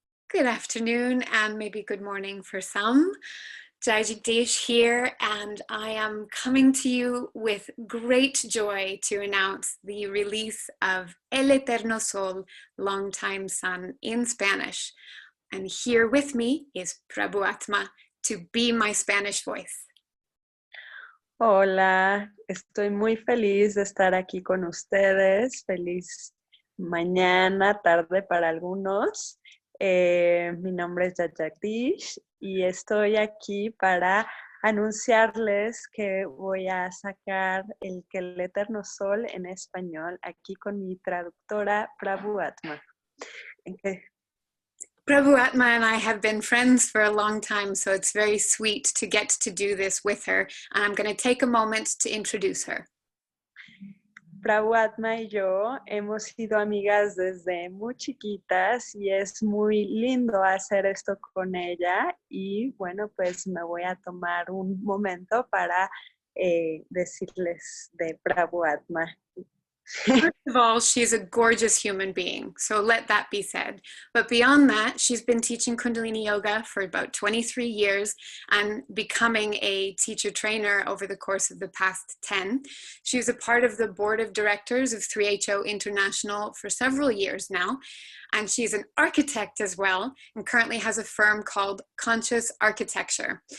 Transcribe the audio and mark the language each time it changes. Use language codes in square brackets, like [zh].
[en] Good afternoon and maybe good morning for some. Jai-Jagdeesh here, and I am coming to you with great joy to announce the release of El Eterno Sol, Longtime Sun in Spanish. And here with me is Prabhu Atma to be my Spanish voice. [es] Hola, estoy muy feliz de estar aquí con ustedes. Feliz mañana, tarde para algunos. Mi nombre es Jai-Jagdeesh y estoy aquí para anunciarles que voy a sacar el Eterno Sol en español aquí con mi traductora Prabhu Atma. [en] Prabhu Atma and I have been friends for a long time, so it's very sweet to get to do this with her. And I'm going to take a moment to introduce her. [es] Prabhu Atma y yo hemos sido amigas desde muy chiquitas y es muy lindo hacer esto con ella y bueno, pues me voy a tomar un momento para decirles de Prabhu Atma. [en] First of all, she's a gorgeous human being, so let that be said. But beyond that, she's been teaching Kundalini Yoga for about 23 years and becoming a teacher trainer over the course of the past 10. She was a part of the board of directors of 3HO International for several years now, and she's an architect as well and currently has a firm called Conscious Architecture.